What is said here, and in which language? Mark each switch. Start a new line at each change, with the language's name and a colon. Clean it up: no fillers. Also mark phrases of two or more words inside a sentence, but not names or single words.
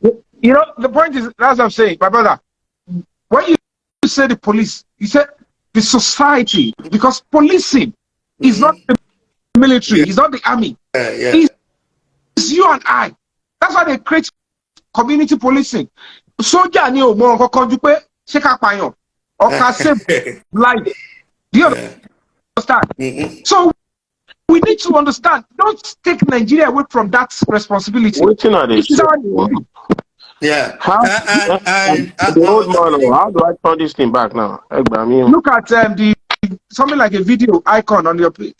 English: You know, the point is, as I'm saying, my brother, when you say the police, you say the society, because policing is not the military, it's not the army. It's you and I. That's why they create community policing.
Yoruba: Soldier ni o mo nkan ju pe se ka payan or ka
English: save life. Do you understand? So we need to understand. Don't take Nigeria away from that responsibility. Yeah. How do I turn this thing back now? Look at the something like a video icon on your page.